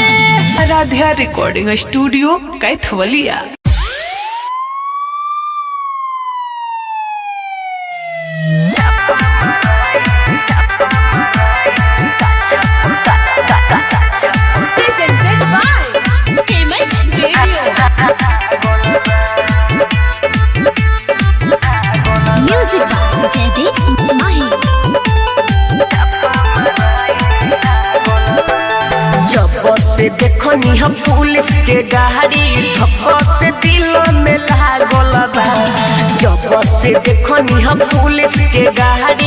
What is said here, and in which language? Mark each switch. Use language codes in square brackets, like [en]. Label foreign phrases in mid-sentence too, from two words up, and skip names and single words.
[bho] आराध्या रिकॉर्डिंग स्टूडियो कैथवलिया। [en] Presented by Famous Video. Music by Jaideep Mahi. [bho] जब से देखनी हम पुलिस के गाड़ी धक्का से दिल में लागल बा जब से देखनी हम पुलिस के गाड़ी